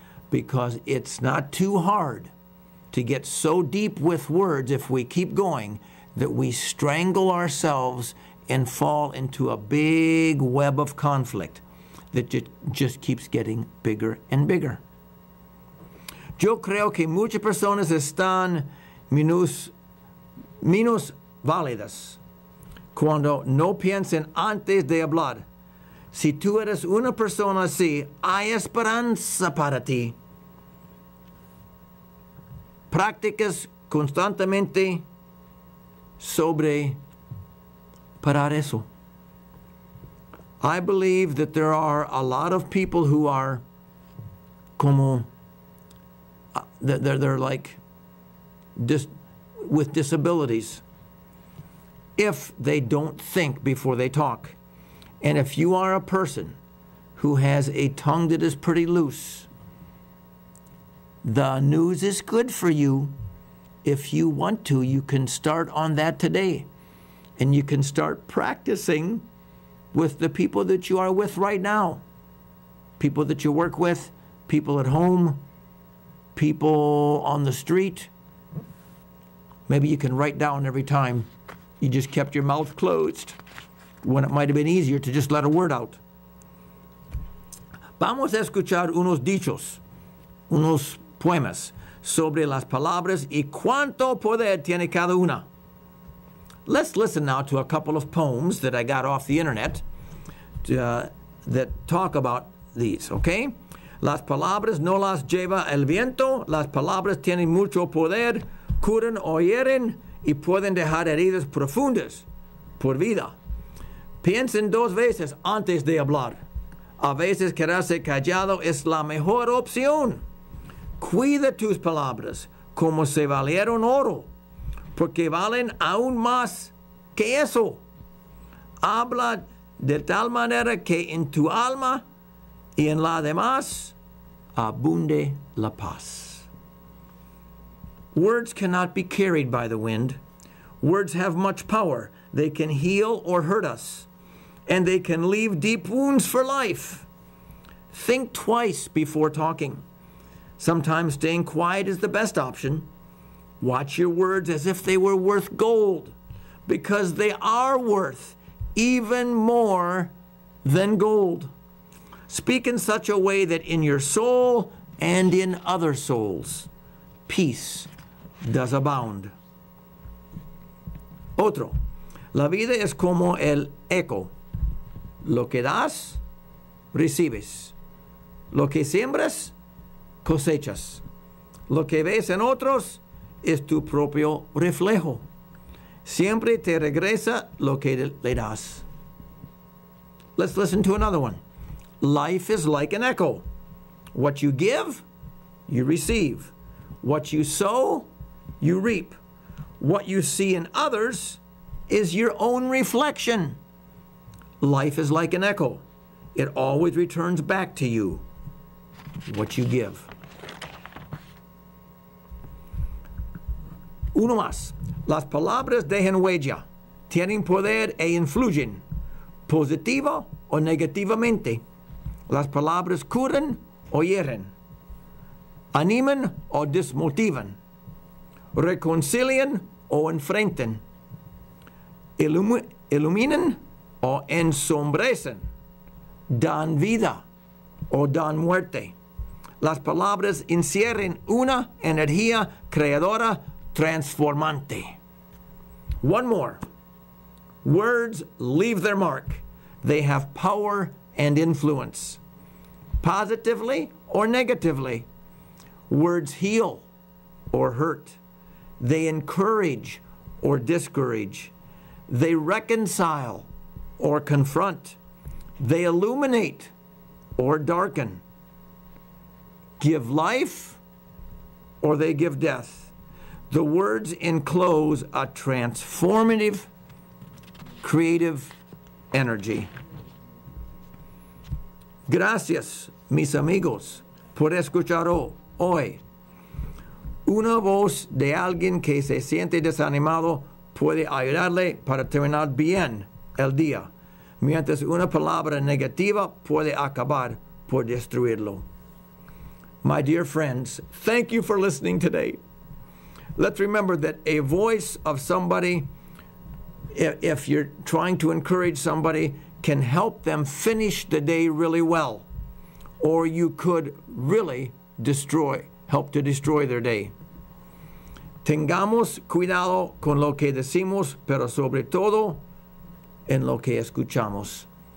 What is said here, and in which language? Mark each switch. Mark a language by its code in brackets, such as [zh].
[en] Because it's not too hard to get so deep with words if we keep going that we strangle ourselves and fall into a big web of conflict that just keeps getting bigger and bigger. [es] Yo creo que muchas personas están menos válidas cuando no piensan antes de hablar. Si tú eres una persona así, hay esperanza para ti. Prácticas constantemente sobre parar eso. [en] I believe that there are a lot of people who are [es] como, [en] they're like with disabilities if they don't think before they talk. And if you are a person who has a tongue that is pretty loose, the news is good for you. If you want to, you can start on that today. And you can start practicing with the people that you are with right now. People that you work with, people at home, people on the street. Maybe you can write down every time you just kept your mouth closed when it might have been easier to just let a word out. [es] Vamos a escuchar unos dichos, unos poemas sobre las palabras y cuánto poder tiene cada una. [en] Let's listen now to a couple of poems that I got off the internet that talk about these, okay? [es] Las palabras no las lleva el viento, las palabras tienen mucho poder, curan o hieren y pueden dejar heridas profundas por vida. Piensen dos veces antes de hablar. A veces quedarse callado es la mejor opción. Cuida tus palabras como si valieran oro, porque valen aún más que eso. Habla de tal manera que en tu alma y en la demás abunde la paz. [en] Words cannot be carried by the wind. Words have much power. They can heal or hurt us, and they can leave deep wounds for life. Think twice before talking. Sometimes staying quiet is the best option. Watch your words as if they were worth gold, because they are worth even more than gold. Speak in such a way that in your soul and in other souls, peace does abound. [es] Otro, la vida es como el eco. Lo que das, recibes. Lo que siembras, cosechas. Lo que ves en otros es tu propio reflejo. Siempre te regresa lo que le das. [en] Let's listen to another one. Life is like an echo. What you give, you receive. What you sow, you reap. What you see in others is your own reflection. Life is like an echo. It always returns back to you what you give. [es] Uno más. Las palabras dejan huella, tienen poder e influyen, positiva o negativamente. Las palabras curan o hieren, animan o desmotivan, reconcilian o enfrentan, iluminan o ensombrecen, dan vida o dan muerte. Las palabras encierran una energía creadora transformante. [en] One more. Words leave their mark. They have power and influence, positively or negatively. Words heal or hurt. They encourage or discourage. They reconcile or confront. They illuminate or darken. Give life or they give death. The words enclose a transformative, creative energy. [es] Gracias, mis amigos, por escuchar hoy. Una voz de alguien que se siente desanimado puede ayudarle para terminar bien el día, mientras una palabra negativa puede acabar por destruirlo. [en] My dear friends, thank you for listening today. Let's remember that a voice of somebody, if you're trying to encourage somebody, can help them finish the day really well. Or you could really help to destroy their day. [es] Tengamos cuidado con lo que decimos, pero sobre todo en lo que escuchamos.